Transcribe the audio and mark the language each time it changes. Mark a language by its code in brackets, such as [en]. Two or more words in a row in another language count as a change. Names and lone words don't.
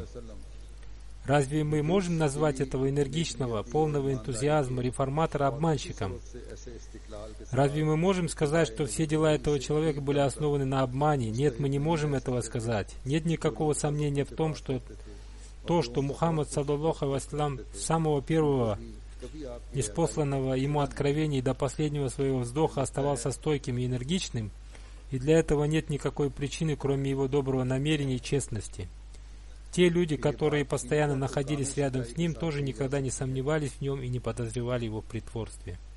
[ru] Разве мы можем назвать этого энергичного, полного энтузиазма реформатора обманщиком? Разве мы можем сказать, что все дела этого человека были основаны на обмане? Нет, мы не можем этого сказать. Нет никакого сомнения в том, что что Мухаммад, [ar] صلى الله عليه وسلم, [ru] с самого первого ниспосланного ему откровения и до последнего своего вздоха оставался стойким и энергичным, и для этого нет никакой причины, кроме его доброго намерения и честности. Те люди, которые постоянно находились рядом с ним, тоже никогда не сомневались в нем и не подозревали его в притворстве».